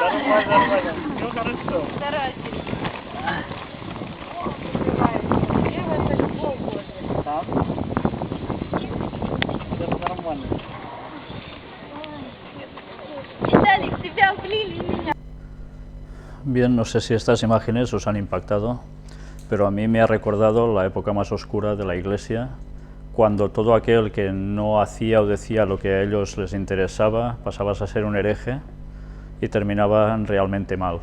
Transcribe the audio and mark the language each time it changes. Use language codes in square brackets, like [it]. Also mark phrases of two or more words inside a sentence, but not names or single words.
[ru] Нормально. Ну хорошо. Старайтесь. Это любовь Божия. Там? Это нормально. Виталик, тебя облили и меня. [es] Bien, no sé si estas imágenes os han impactado, pero a mí me ha recordado la época más oscura de la Iglesia, cuando todo aquel que no hacía o decía lo que a ellos les interesaba pasabas a ser un hereje y terminaban realmente mal.